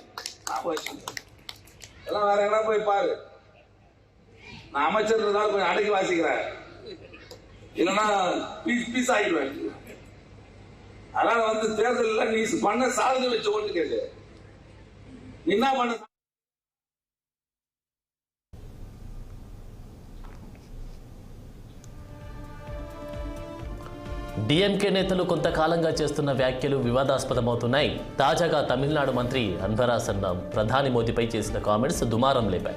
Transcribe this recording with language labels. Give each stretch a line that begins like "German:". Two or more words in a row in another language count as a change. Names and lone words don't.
Tamil: எல்லாம் வேற எங்கன்னா போய் பாரு. நான் அமைச்சர் கொஞ்சம் அடக்கி வாசிக்கிறேன், இல்லைன்னா
English: piece piece
Tamil: ஆகிடுவேன். அதனால வந்து தேர்தலில் நீ பண்ண சாதனை வச்சு ஓட்டு கேளு, என்ன பண்ண.
Telugu: డీఎంకే నేతలు కొంతకాలంగా చేస్తున్న వ్యాఖ్యలు వివాదాస్పదమవుతున్నాయి. తాజాగా తమిళనాడు మంత్రి అన్బరాసన్ ప్రధాని మోదీపై చేసిన కామెంట్స్ దుమారం లేపాయి.